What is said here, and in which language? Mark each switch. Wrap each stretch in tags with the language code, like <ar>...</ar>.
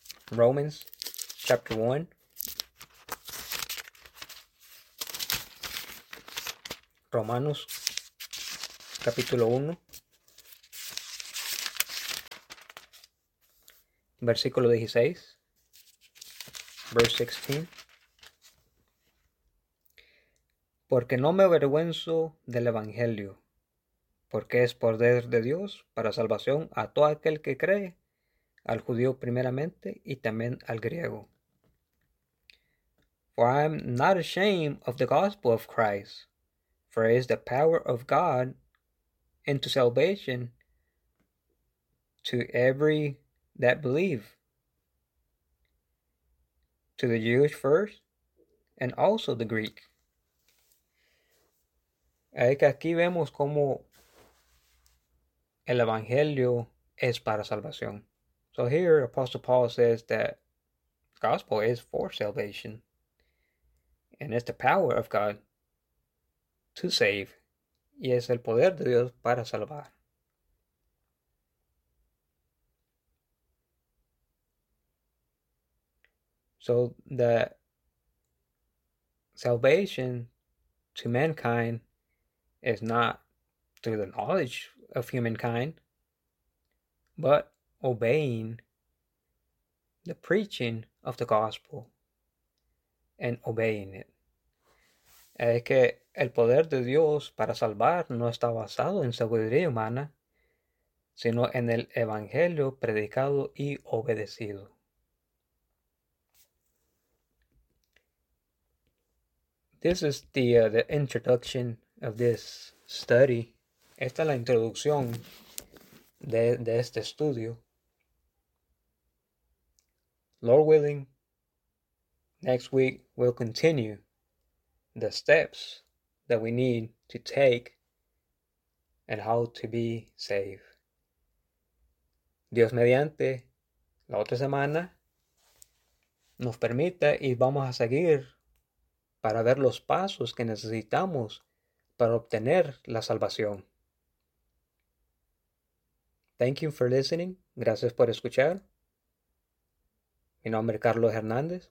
<en>Romans chapter 1,</en> <es>Romanos capítulo 1, versículo 16,</es> <en>verse 16.</en> <es>Porque no me avergüenzo del Evangelio, porque es poder de Dios para salvación a todo aquel que cree, al judío primeramente y también al griego.</es> <en>For I am not ashamed of the gospel of Christ, for it is the power of God into salvation to every that believe, to the Jewish first and also the Greek.</en> <es>Es que aquí vemos cómo el Evangelio es para salvación.</es> <en>So here, Apostle Paul says that gospel is for salvation. And it's the power of God to save.</en> <es>Y es el poder de Dios para salvar.</es> <en>So the salvation to mankind is not through the knowledge of humankind, but obeying the preaching of the gospel and obeying it.</en> <es>Es que el poder de Dios para salvar no está basado en sabiduría humana, sino en el evangelio predicado y obedecido.</es> <en>This is the introduction of this study.</en> <es>Esta es la introducción de este estudio.</es> <en>Lord willing, next week we'll continue the steps that we need to take and how to be saved.</en> <es>Dios mediante, la otra semana nos permita y vamos a seguir para ver los pasos que necesitamos para obtener la salvación.</es> <en>Thank you for listening.</en> <es>Gracias por escuchar. Mi nombre es Carlos Hernández.</es>